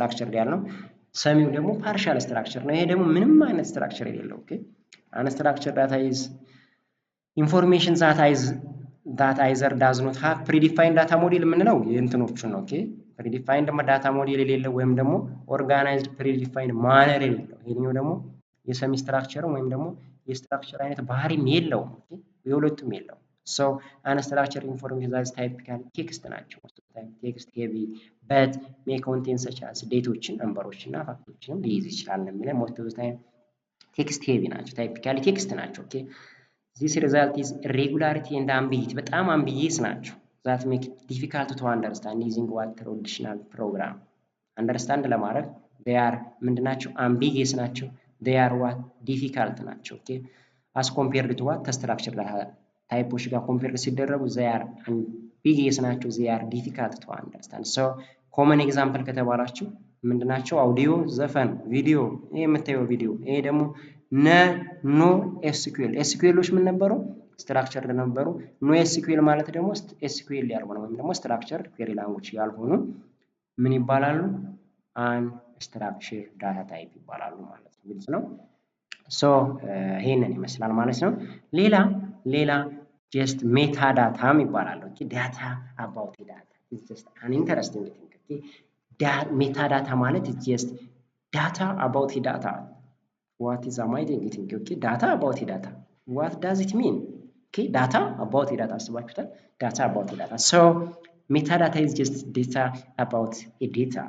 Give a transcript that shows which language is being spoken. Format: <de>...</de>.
<am>ስትራክቸር ያልነው። ሰሚው ደግሞ ፓርሻል ስትራክቸር ነው። ይሄ ደግሞ ምንም አይነት ስትራክቸር የሌለው። ኦኬ አንስትራክቸር ዳታ ኢዝ ኢንፎርሜሽን ዛት አይዘር ዳዝ ኖት ሃቭ ፕሪዲፋይንድ ዳታ ሞዴል የምንለው የእንትኖቹን ነው። ኦኬ ፕሪዲፋይንድ ዳታ ሞዴል የሌለው ወይም ደግሞ ኦርጋናይዝድ ፕሪዲፋይንድ ማነር የሌለው። ይሄኛው ደግሞ የሰሚ ስትራክቸር ወይም ደግሞ የስትራክቸር አይነት ባህሪም የለውም። የሁለቱም የለውም።</am> <en>So unstructured information that is typical text</en> <am>ናቸው። ቴክስት ሄቪ but may contain such as ዴቶችን ነምበሮችን እና ፋክቶችንም ሊይዝ ይችላል ነው የሚለው። most of the time ቴክስት ሄቪ ናቸው። ታይፒካሊ ቴክስት ናቸው። ኦኬ this result is irregularity and ambiguity በጣም ambiguous ናቸው።</am> <en>that make it difficult to understand using what traditional program</en> <am>understand ለማድረግ they are ምንድናቸው? ambiguous ናቸው። they are what difficult ናቸው። ኦኬ as compared to what structured ታይፖች ጋር ኮምፔር ሲደረጉ they are ambiguous ናቸው። they are difficult to understand so common example ከተባላችሁ ምንድናቸው? አውዲዮ፣ ዘፈን፣ ቪዲዮ። ይሄ የምታየው ቪዲዮ። ይሄ ደግሞ ኖ ኤስኪዩኤል። ኤስኪዩኤሎች ምን ነበሩ? ስትራክቸርድ ነበሩ። ኖ ኤስኪዩኤል ማለት ደግሞ ኤስኪዩኤል ያልሆነ ወይም ደግሞ ስትራክቸርድ ኩዌሪ ላንጉጅ ያልሆኑ ምን ይባላሉ?</am> <en>አንስትራክቸርድ ዳታ ታይፕ ይባላሉ ማለት ነው። ግልጽ ነው።</en> <am>ሶ ይሄንን ይመስላል ማለት ነው። ሌላ ጀስት ሜታ ዳታም ይባላል።</am> <en>ኦኬ ዳታ አባውት ዳታ ኢዝ ጀስት አን ኢንተረስቲንግ ቲንግ። ኦኬ ሜታ ዳታ ማለት ኢዝ ጀስት ዳታ አባውት ዳታ what is amazing ቲንግ። ኦኬ ዳታ አባውት ዳታ what does it mean? ኦኬ ዳታ አባውት ዳታ</en> <am>አስባችሁታል?</am> <en>ዳታ አባውት ዳታ ሶ metadata is just data about a data.</en>